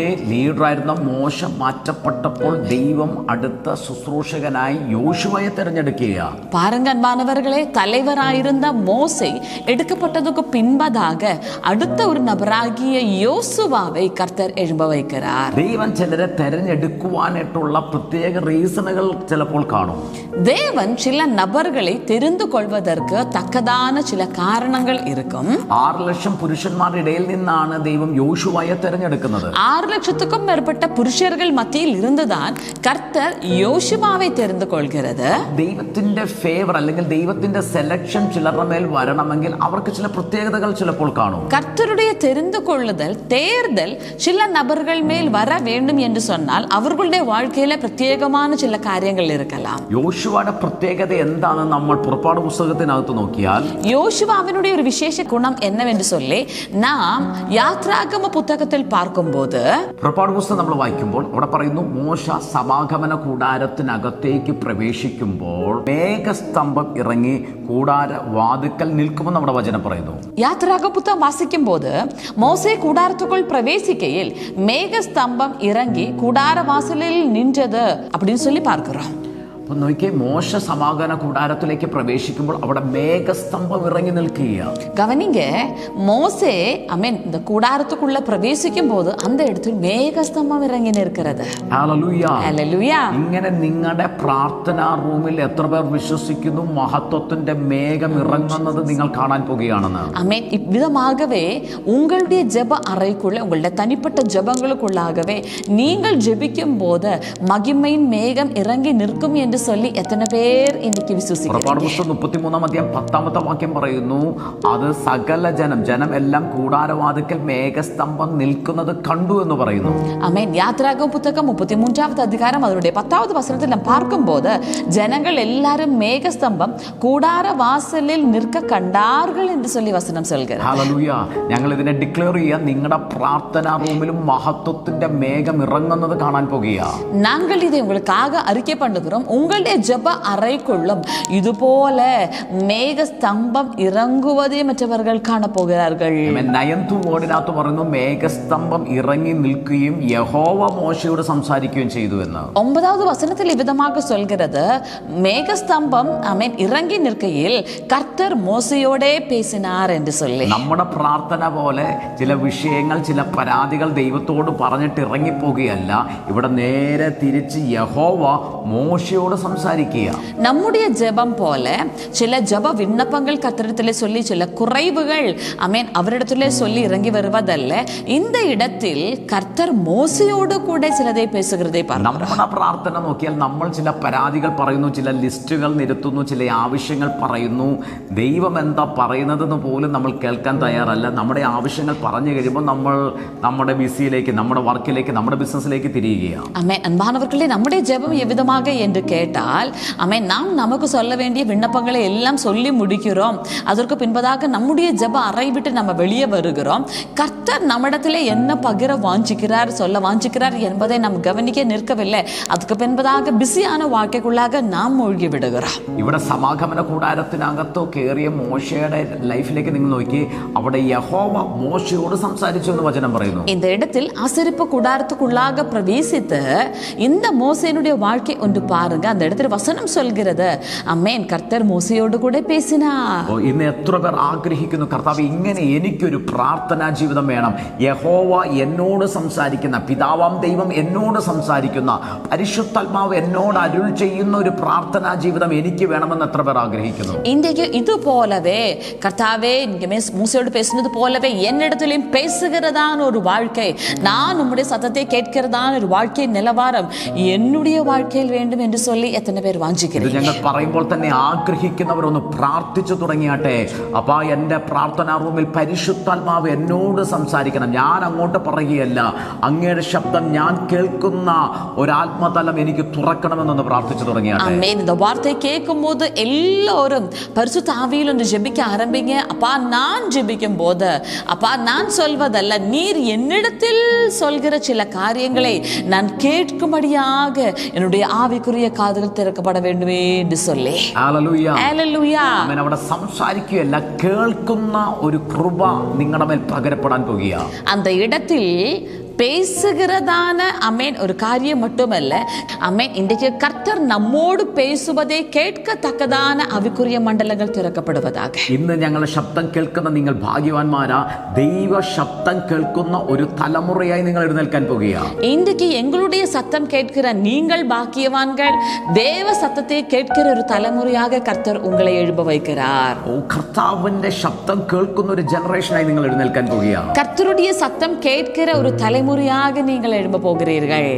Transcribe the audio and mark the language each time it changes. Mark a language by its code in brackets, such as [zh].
[ml] ലീഡറായിരുന്ന മോശ മാറ്റപ്പെട്ടപ്പോൾ ദൈവം അടുത്ത ശുശ്രൂഷകനായി യോശുവയെ തിരഞ്ഞെടുക്കുക. [ta] பாருங்க அன்பானவர்களே, தலைவராயிருந்த மோசே எடுக்கப்பட்டதுக்கு பின்பதாக அடுத்த ஒரு நபராகிய யோசுவாவை கர்த்தர் எழும்ப வைக்கிறார். [ml] ദൈവം ചിലരെ തിരഞ്ഞെടുക്കുവാനായിട്ടുള്ള പ്രത്യേക റീസണുകൾ ചിലപ്പോൾ കാണും. [ta] தேவன் சில நபர்களை தெரிந்து கொள்வதற்கு தக்கதான சில காரணங்கள் இருக்கும். [ml] 6 ലക്ഷം പുരുഷന്മാരുടെ ഇടയിൽ നിന്നാണ് ദൈവം യോശുവയെ തിരഞ്ഞെടുക്കുന്നത്. [ta] 6 லட்சத்துக்கும் மேற்பட்ட புருஷர்கள் மத்தியில் இருந்துதான் கர்த்தர் யோசுவாவை தெரிந்து கொள்கிறது. [ml] ദൈവത്തിന്റെ ഫേവർ അല്ലെങ്കിൽ ദൈവത്തിന്റെ സെലക്ഷൻ ചിലരുടെ മേൽ വരണമെങ്കിൽ അവർക്ക് ചില പ്രത്യേകതകൾ ചിലപ്പോൾ കാണും. [ta] கர்த்தருடைய தெரிந்து கொள்ளுதல், தேர்தல் சில நபர்கள் மேல் வர வேண்டும் என்று சொன்னால் அவர்களுடைய வாழ்க்கையில பிரத்யேகமான சில காரியங்கள் இருக்கலாம். [ml] യോശുവയുടെ പ്രത്യേകത എന്താണെന്ന് നമ്മൾ പുറപ്പാട് പുസ്തകത്തിനകത്ത് നോക്കിയാൽ, [ta] யோசுவாவினுடைய ஒரு விசேஷ குணம் என்னவென்று சொல்லி நாம் யாத்ராக யாத்ராகம புத்தகத்தில் பார்க்கும்போது [ml] പുറപ്പാട് പുസ്തകം നമ്മൾ വായിക്കുമ്പോൾ അവിടെ പറയുന്നു, മോശ സമാഗമന കൂടാരത്തിനകത്തേക്ക് പ്രവേശിക്കുമ്പോൾ മേഘസ്തംഭം ഇറങ്ങി കൂടാര വാതിക്കൽ നിൽക്കുമെന്ന് നമ്മുടെ വചനം പറയുന്നു. [ta] யாத்ராகம புத்தகம் வாசிக்கும் போது மோசே கூடாரத்துக்குள் பிரவேசிக்கையில் மேகஸ்தம்பம் இறங்கி கூடார வாசலில் நின்றது அப்படின்னு சொல்லி பார்க்கிறோம். [ml] അപ്പം നോക്കിയേ, മോശ സമാഗമന കൂടാരത്തിലേക്ക് പ്രവേശിക്കുമ്പോൾ അവിടെ മേഘസ്തംഭം ഇറങ്ങി നിൽക്കുക. [ta] கவனிங்க, மோசே இந்த கூடாரத்துக்குள்ள பிரவேசிக்கும் போது அந்த இடத்தில் மேகஸ்தம்பம் இறங்கி நிற்கிறது. [ml] ഹല്ലേലൂയ. ഹല്ലേലൂയ. ഇങ്ങനെ നിങ്ങളുടെ പ്രാർത്ഥനാ റൂമിൽ എത്ര പേർ വിശ്വസിക്കുന്നു മഹത്വത്തിന്റെ മേഘം ഇറങ്ങുന്നത് നിങ്ങൾ കാണാൻ പോകുകയാണെന്ന്? [ta] ஆமென். இவ்விதமாகவே உங்களுடைய ஜெப அறைக்குள்ள, உங்களுடைய தனிப்பட்ட ஜெபங்களுக்குள்ளாகவே நீங்கள் ஜெபிக்கும் போது மகிமையின் மேகம் இறங்கி நிற்கும் என்று சொல்லி எத்தனை பேர் இன்னைக்கு விசுவாசிக்கிறீங்க? [ml] പുറപ്പാട് പുസ്തകം 33-ാം അധ്യായം 10-ാമത്തെ വാക്യം പറയുന്നു, അത് സകല ജനം എല്ലാം കൂടാരവാതിക്കൽ മേഘസ്തംഭം നിൽക്കുന്നത് കണ്ടു എന്ന് പറയുന്നു. [ta] ஆமென். யாத்ராகம புத்தகம் 33வது அதிகாரம் அதனுடைய 10வது வசனத்தில் நாம் பார்க்கும்போது ஜனங்கள் எல்லாரும் மேகஸ்தம்பம் கூடார வாசலில் நிற்க கண்டார்கள் என்று சொல்லி வசனம் சொல்கிறது. [ml] ഹല്ലേലൂയ. ഞങ്ങൾ ഇതിനെ ഡിക്ലെയർ ചെയ്യാൻ നിങ്ങളുടെ പ്രാർത്ഥനാ റൂമിലും മഹത്വത്തിന്റെ മേഘം ഇറങ്ങുന്നത് കാണാൻ പോകുക. [ta] நாங்கள் இதை உங்களுக்காக அறிக்கை பண்ணுகிறோம். உங்களுடைய ஜெப அறைக்குள்ளும் இது போல മേഘസ്തംഭം ഇറങ്ങുവതേ മറ്റവர்கள் കാണപ്പോகிறார்கள். [ml] 9th വേർഡിനകത്ത് പറയുന്നു, മേഘസ്തംഭം ഇറങ്ങി നിൽക്കുകയും യഹോവ മോശയോട് സംസാരിക്കുകയും ചെയ്തു എന്ന്. [ta] 9வது வசனத்தில் இவ்விதமாக சொல்கிறது, மேகஸ்தம்பம் இறங்கி நிற்கையில் கர்த்தர் மோசையோடே பேசினார் என்று சொல்லி. നമ്മുടെ പ്രാർത്ഥന പോലെ ചില വിഷയങ്ങൾ, ചില പരാതികൾ ദൈവത്തോട് പറഞ്ഞിട്ട് ഇറങ്ങിപ്പോകുകയല്ല, ഇവിടെ നേരെ തിരിച്ച് യഹോവ മോശയോട് സംസാരിക്കുക. நம்முடைய ஜெபம் போல சில ஜெப விண்ணப்பங்கள் கர்த்தரிடத்திலே சொல்லி சில குறைவுகள் அவரிடத்திலே சொல்லி இறங்கி வருவதல்ல, இந்த இடத்தில் கர்த்தர் மோசையோடு கூட சிலதை பேசுகிறதை பார்க்கிறோம். [ml] നമ്മുടെ പ്രാർത്ഥന നോക്കിയാൽ നമ്മൾ ചില പരാതികൾ പറയുന്നു, ചില ലിസ്റ്റുകൾ നിരത്തുന്നു, ചില ആവശ്യങ്ങൾ പറയുന്നു. ദൈവം എന്താ പറയുന്നതെന്ന് പോലും നമ്മൾ കേൾക്കാൻ തയ്യാറല്ല. നമ്മുടെ ആവശ്യങ്ങൾ പറഞ്ഞു കഴിയുമ്പോൾ നമ്മൾ നമ്മുടെ ബിസിയിലേക്ക്, നമ്മുടെ വർക്കിലേക്ക്, നമ്മുടെ ബിസിനസ്സിലേക്ക് തിരിയുകയാണ്. [ta] அன்பானவர்களே, நம்முடைய ஜெபம் எவ்விதமாக என்று கேட்டால் நாம் நமக்கு சொல்ல வேண்டிய விண்ணப்பங்களை எல்லாம் சொல்லி முடிக்கிறோம். அதற்கு பின்பதாக நம்முடைய ஜெப அறை விட்டு நம்ம வெளியே வருகிறோம். கர்த்தர் நம்மிடத்திலே என்ன பகிர வாஞ்சிக்கிறார், சொல்ல வாஞ்சிக்கிறார் என்பதை நாம் கவனிக்க நிற்கவில்லை. அதுக்கு பின்பதாக பிஸியான வாழ்க்கைக்குள்ளாக நாம் மூழ்கி விடுகிறோம். [ml] ഇവിടെ സമാഗമന കൂടാരത്തിനകത്തോ കയറിയ മോശയുടെ ലൈഫിലേക്ക് നിങ്ങൾ നോക്കി, അവിടെ യഹോവ മോശയോട് സംസാരിച്ചു എന്ന് വചനം പറയുന്നു. [ta] இந்த இடத்தில் ஆசரிப்பு கூடாரத்துக்குள்ளாக பிரவேசித்து இந்த மோசேனுடைய வாழ்க்கை ஒன்று பாருங்க. அந்த இடத்துல வசனம் சொல்கிறது, கர்த்தர் மோசையோடு கூட பேசினார். [ml] ഇന്ന് എത്ര പേർ ആഗ്രഹിക്കുന്നു, കർത്താവ് ഇങ്ങനെ എനിക്കൊരു പ്രാർത്ഥനാ ജീവിതം വേണം, യഹോവ എന്നോട് സംസാരിക്കുന്ന, പിതാവാം ദൈവം എന്നോട് സംസാരിക്കുന്ന, പരിശുദ്ധാത്മാവ് എന്നോട് അരുൾ ചെയ്യുന്ന ഒരു പ്രാർത്ഥനാ ജീവിതം എനിക്ക് വേണമെന്ന് എത്ര പേർ ആഗ്രഹിക്കുന്നു? [ta] இன்றைக்கு இது போலவே கர்த்தாவே மூசையோடு பேசினது போலவே என்னிடத்திலும் பேசுகிறதான ஒரு வாழ்க்கை, நான் உம்முடைய சத்தத்தை கேட்கிறதான ஒரு வாழ்க்கை நிலவாரம் என்னுடைய வாழ்க்கையில் வேண்டும் என்று சொல்லி எத்தனை பேர் വാഞ്ചിக்கிறீங்க? [ml] ഞങ്ങൾ പറയുമ്പോൾ തന്നെ ആഗ്രഹിക്കുന്നവരൊന്ന് പ്രാർത്ഥിച്ചു തുടങ്ങിയാട്ടെ. അപ്പാ, എൻ്റെ പ്രാർത്ഥനാ റൂമിൽ പരിശുദ്ധാത്മാവ് എന്നോട് സംസാരിക്കണം, ഞാൻ അങ്ങോട്ട് പറയുകയല്ല, അങ്ങയുടെ ശബ്ദം ഞാൻ കേൾക്കുന്ന ഒരാത്മതലം എനിക്ക് തുറക്കണമെന്നൊന്ന് പ്രാർത്ഥിച്ചു തുടങ്ങിയാട്ടെ. [ta] இந்த வார்த்தை கேட்கும் போது எல்லோரும் பரிசுத்த ஆவியில் ஒன்று ஜெபிக்க ஆரம்பிங்க. அப்பா, நான் ஜெபிக்கும் போது, அப்பா, நான் சொல்வதல்ல, நீர் என்னிடத்தில் சொல்கிற சில காரியங்களை நான் கேட்கும்படியாக என்னுடைய ஆவிக்குரிய காதுகள் திறக்கப்பட வேண்டுமே என்று சொல்லி. [ml] ഹല്ലേലൂയ. ഹല്ലേലൂയ. ആമേൻ. അവിടെ സംസാരിക്കുകയല്ല, കേൾക്കുന്ന ഒരു കൃപ നിങ്ങളുടെ മേൽ പകരപ്പെടാൻ പോകുക. [ta] அந்த இடத்தில் பேசுகிறதான ஒரு காரியம் மட்டுமல்ல, இன்றைக்கு கர்த்தர் நம்மோடு பேசுவதை கேட்கத்தக்கதான ആവിക്കുரிய മണ്ഡലങ്ങൾ തിരക്കപ്പെടുവதாக. [ml] ഇന്ന് ഞങ്ങളുടെ ശബ്ദം കേൾക്കുന്ന നിങ്ങൾ ഭാഗ്യവാന്മാരാ. ദൈവ ശബ്ദം കേൾക്കുന്ന ഒരു തലമുറയായി നിങ്ങൾ എഴുന്നേൽക്കാൻ പോകുകയാണ്. [ta] இன்றைக்கு எங்களுடைய சத்தம் கேட்கிற நீங்கள் பாக்கியவான்கள். தேவ சத்தத்தை கேட்கிற ஒரு தலைமுறையாக கர்த்தர் உங்களை எழும்ப வைக்கிறார். [ml] കർത്താവിന്റെ ശബ്ദം കേൾക്കുന്ന ഒരു ജനറേഷനായി നിങ്ങൾ എഴുന്നേൽക്കാൻ പോകുകയാണ്. [ta] கர்த்தருடைய சத்தம் கேட்கிற ஒரு தலைமுறை தலைமுறையாக நீங்கள் எழும்ப போகிறீர்கள்.